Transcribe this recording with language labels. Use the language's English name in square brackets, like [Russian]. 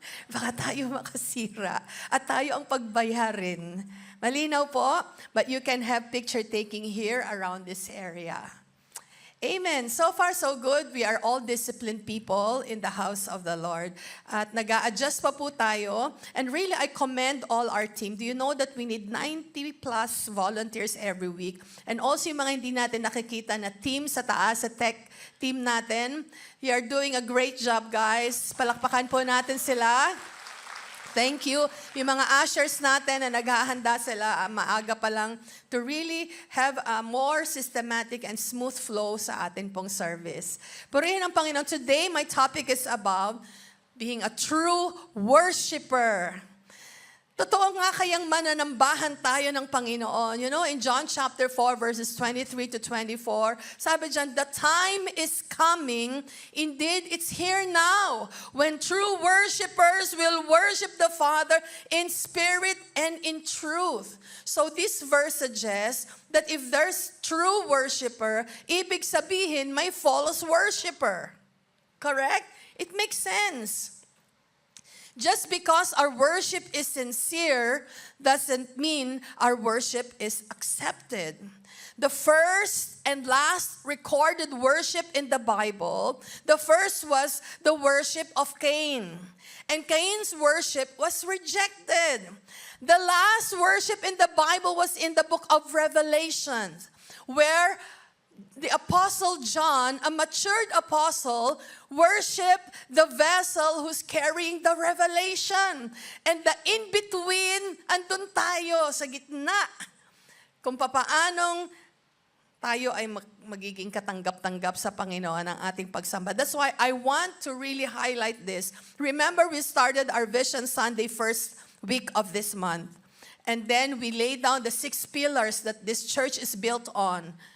[Filipino] Baka tayo makasira at tayo ang pagbayarin. Malinaw po, [English] but you can have picture taking here around this area. Amen. So far, so good. We are all disciplined people in the house of the Lord. [Filipino] At nag-a-adjust pa po tayo. [English] And really, I commend all our team. Do you know that we need 90 plus volunteers every week? And also [Filipino] yung mga hindi natin nakikita na team sa taas, sa tech team natin. [English] You are doing a great job, guys. [Filipino] Palakpakan po natin sila. [English] Thank you. [Filipino] Yung mga ushers natin na naghahanda sila maaga pa lang [English] to really have a more systematic and smooth flow [Filipino] sa atin pong service. Purihin ang Panginoon. [English] Today, my topic is about being a true worshiper. [Filipino] Totoo nga kayang mananambahan tayo ng Panginoon. [English] You know, in John chapter 4, verses 23 to 24, [Filipino] sabi dyan, [English] the time is coming, indeed it's here now, when true worshipers will worship the Father in spirit and in truth. So this verse suggests that if there's true worshiper, [Filipino] ibig sabihin may [English] false worshiper. Correct? It makes sense. Just because our worship is sincere doesn't mean our worship is accepted. The first and last recorded worship in the Bible, the first was the worship of Cain. And Cain's worship was rejected. The last worship in the Bible was in the book of Revelation, where the Apostle John, a matured apostle, worshiped the vessel who's carrying the revelation. And the in-between, [Filipino] andun tayo sa gitna. Kung papaanong tayo ay magiging katanggap-tanggap sa Panginoon ang ating pagsamba. [English] That's why I want to really highlight this. Remember, we started our Vision Sunday first week of this month. And then we laid down the 6 pillars that this church is built on.